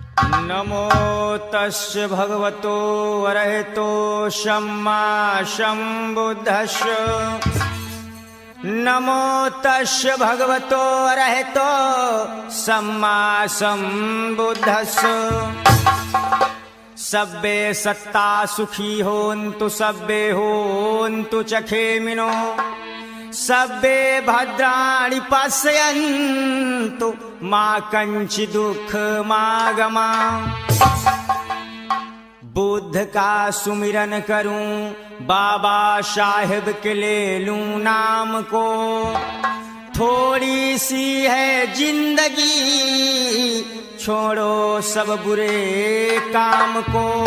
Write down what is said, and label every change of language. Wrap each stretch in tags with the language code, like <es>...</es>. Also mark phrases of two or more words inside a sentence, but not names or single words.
<pi>नमो तस्य भगवतो अरहतो सम्मा सम्बुद्धस्य। नमो तस्य भगवतो अरहतो सम्मा सम्बुद्धस्य। सब्बे सत्ता सुखी होन्तु सब्बे होन्तु चखेमिनो सब्बे भद्राणि पश्यन्तु मा कंचि दुःखमागमा।</pi> <hi>बुद्ध का सुमिरन करूं बाबा साहेब के ले लूं नाम को। थोड़ी सी है जिंदगी छोड़ो सब बुरे काम को।</hi>